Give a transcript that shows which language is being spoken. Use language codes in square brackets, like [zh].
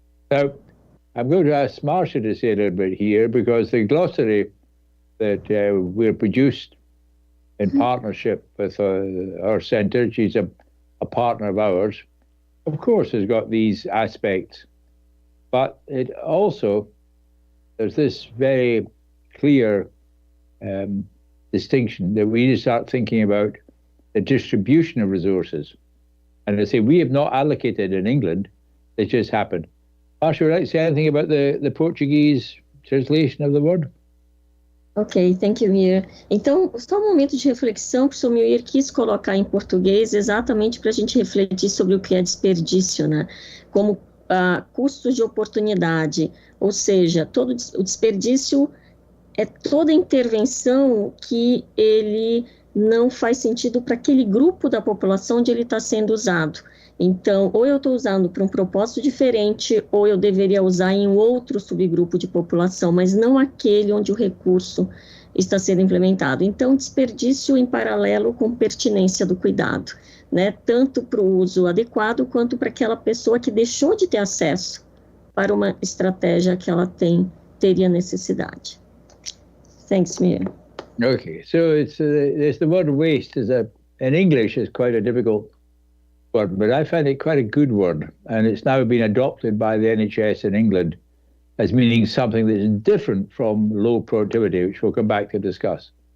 [en] Now, I'm going to ask Márcia to say a little bit here, because the glossary that we're produced in partnership with our centre, she's a partner of ours, of course has got these aspects, but it also, there's this very clear distinction that we need to start thinking about the distribution of resources. And I say we have not allocated in England, it just happened. Márcia, would you like to say anything about the Portuguese translation of the word? Ok, thank you, Muir. [pt] Então, só um momento de reflexão, o professor Muir quis colocar em português exatamente para a gente refletir sobre o que é desperdício, né? Como custos de oportunidade, ou seja, todo o desperdício é toda intervenção que ele não faz sentido para aquele grupo da população onde ele está sendo usado. Então, ou eu estou usando para um propósito diferente, ou eu deveria usar em outro subgrupo de população, mas não aquele onde o recurso está sendo implementado. Então, desperdício em paralelo com pertinência do cuidado, né? Tanto para o uso adequado, quanto para aquela pessoa que deixou de ter acesso para uma estratégia que ela teria necessidade. [en] Thanks, Muir. Okay, so it's the word waste in English is quite a difficult word, but I find it quite a good word, and it's now been adopted by the NHS in England as meaning something that is different from low productivity, which we'll come back to discuss.